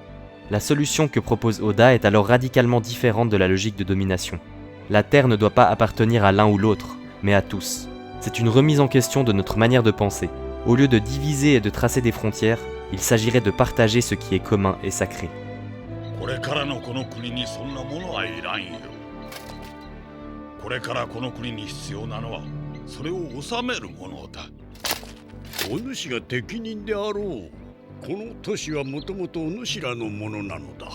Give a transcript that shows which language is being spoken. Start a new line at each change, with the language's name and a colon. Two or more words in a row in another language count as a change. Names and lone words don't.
French: La solution que propose Oda est alors radicalement différente de la logique de domination. La terre ne doit pas appartenir à l'un ou l'autre, mais à tous. C'est une remise en question de notre manière de penser. Au lieu de diviser et de tracer des frontières, il s'agirait de partager ce qui est commun et sacré.
Japanese: これからこの国に必要なのはそれを治めるものだ。お主が適任であろう。この都市はもともとお主らのものなのだ。